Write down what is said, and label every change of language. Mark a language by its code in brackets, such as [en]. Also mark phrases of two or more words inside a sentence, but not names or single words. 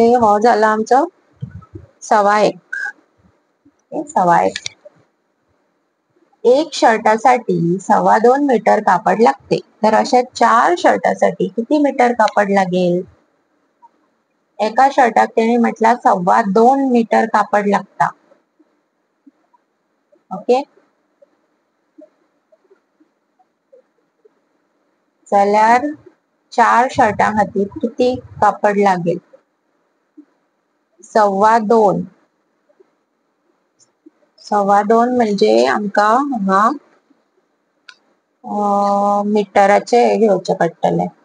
[kok] हो झाला आमचो 1:15. 1:15. [mr] एक शर्टासाठी 2.25 मीटर कापड लागते. तर अशा 4 शर्टासाठी किती मीटर कापड लागेल? [kok] एका शर्टात त्याने म्हटला 2.25 मीटर कापड लागता. ओके, जाल्यार 4 शर्टां खातीर किती कापड लागेल? 2.25. 2.25 म्हणजे आमका हांगा मिटराचे घेवचे पडटले.